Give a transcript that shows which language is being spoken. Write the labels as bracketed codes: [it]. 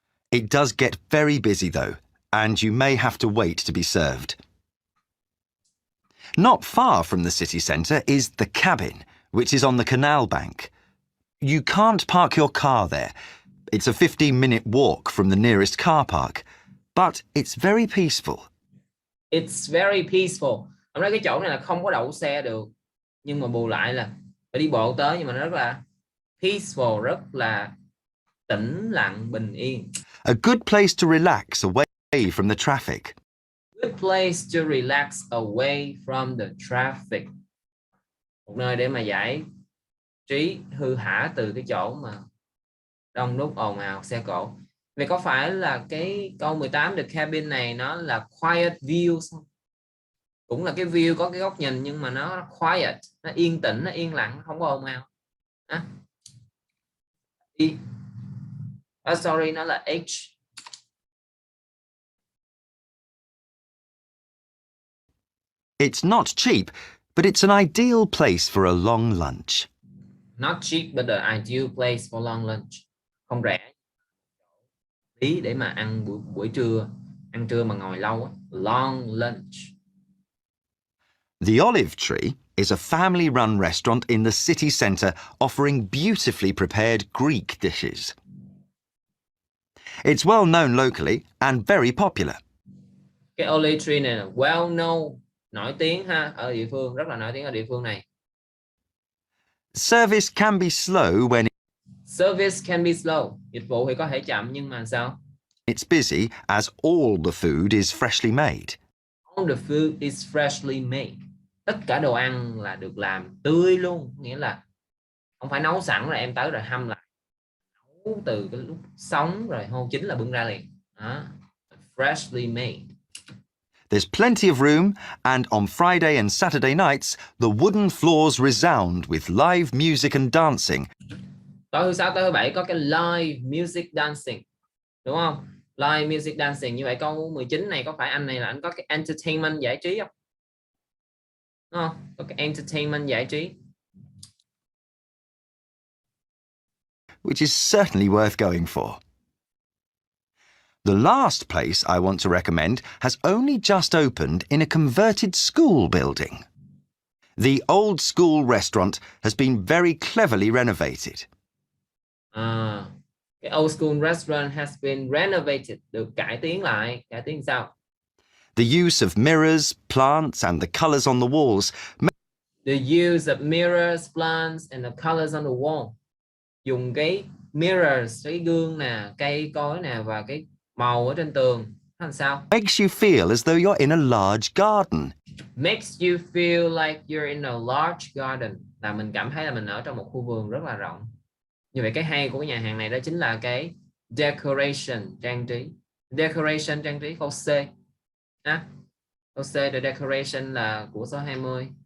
[en] It does get very busy though, and you may have to wait to be served. Not far from the city centre is the cabin, which is on the canal bank. You can't park your car there. It's a 15-minute walk from the nearest car park, but it's very peaceful. It's very peaceful. [vi] Hôm nay cái chỗ này là không có đậu xe được. nhưng mà bù lại là phải đi bộ tới, nhưng mà nó rất là peaceful, rất là tĩnh lặng, bình yên. [en] A good place to relax away from the traffic. Good place to relax away from the traffic. [vi] Một nơi để mà giải trí hư hả từ cái chỗ mà đông đúc ồn ào xe cộ. Vậy có phải là cái câu 18 the cabin này nó là [en] quiet view [vi] không? Cũng là cái view có cái góc nhìn nhưng mà nó quiet, nó yên tĩnh, nó yên lặng, không có ồn ào. Sorry, nó là H. [en] It's not cheap, but it's an ideal place for a long lunch. Not cheap but the ideal place for long lunch. [vi] Không rẻ, ý để mà ăn buổi trưa, ăn trưa mà ngồi lâu á. [en] Long lunch. The Olive Tree is a family-run restaurant in the city centre offering beautifully prepared Greek dishes. It's well known locally and very popular. [vi] Cái Olive Tree này là [en] well known, [vi] nổi tiếng ha, ở địa phương, rất là nổi tiếng ở địa phương này. [en] Service can be slow when Service can be slow. [vi] Dịch vụ thì có thể chậm nhưng mà sao? [en] it's busy as all the food is freshly made. All the food is freshly made. [vi] Tất cả đồ ăn là được làm tươi luôn, nghĩa là không phải nấu sẵn rồi em tới rồi hâm lại. Nấu từ cái lúc sống rồi hôm chín là bưng ra liền. Đó. [en] Freshly made. There's plenty of room, and on Friday and Saturday nights, the wooden floors resound with live music and dancing. [vi] Tối thứ sáu tới thứ bảy có cái [en] live music dancing, [vi] đúng không? [en] Live music dancing, [vi] như vậy câu 19 này có phải anh này là anh có cái entertainment giải trí không? Đúng không? Có cái entertainment giải trí. [en] Which is certainly worth going for. The last place I want to recommend has only just opened in a converted school building. The old school restaurant has been very cleverly renovated. The old school restaurant has been renovated, [vi] được cải tiến lại. Cải tiến sao? [en] The use of mirrors, plants and the colours on the walls. The use of mirrors, plants and the colours on the wall. [vi] Dùng cái mirrors, cái gương nè, cây cối nè và cái màu ở trên tường. Làm sao? [en] Makes you feel as though you're in a large garden. Makes you feel like you're in a large garden. [vi] Là mình cảm thấy là mình ở trong một khu vườn rất là rộng. Như vậy cái hay của cái nhà hàng này đó chính là cái decoration, trang trí. Decoration, trang trí, câu C. Câu C, the decoration là của số 20.